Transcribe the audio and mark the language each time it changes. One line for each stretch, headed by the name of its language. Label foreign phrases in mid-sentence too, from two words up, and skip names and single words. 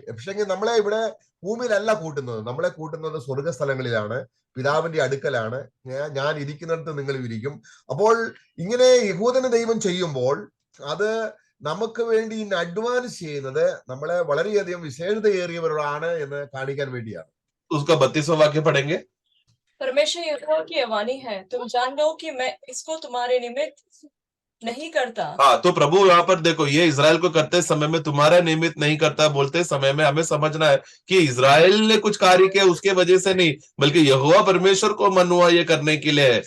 Malayalam: പക്ഷെങ്കിൽ നമ്മളെ ഇവിടെ ഭൂമിയിലല്ല കൂട്ടുന്നത്, നമ്മളെ കൂട്ടുന്നത് സ്വർഗസ്ഥലങ്ങളിലാണ്, പിതാവിന്റെ അടുക്കലാണ്. ഞാൻ ഇരിക്കുന്നിടത്ത് നിങ്ങൾ ഇരിക്കും. അപ്പോൾ ഇങ്ങനെ യഹൂദന് ദൈവം ചെയ്യുമ്പോൾ അത് നമുക്ക് വേണ്ടി ഇന്ന് അഡ്വാൻസ് ചെയ്യുന്നത് നമ്മളെ വളരെയധികം വിശേഷതയേറിയവരാണ് എന്ന് കാണിക്കാൻ വേണ്ടിയാണ്.
Hindi: उसका 32वां वाक्य पढ़ेंगे। परमेश्वर यहोवा की वाणी है, तुम जान लो कि मैं इसको तुम्हारे निमित्त नहीं करता। हाँ, तो प्रभु यहाँ पर देखो, ये इजराइल को करते समय में तुम्हारा निमित्त नहीं करता बोलते समय में हमें समझना है कि इजराइल ने कुछ कार्य किया उसके वजह से नहीं, बल्कि यहोवा परमेश्वर को मन हुआ ये करने के लिए है।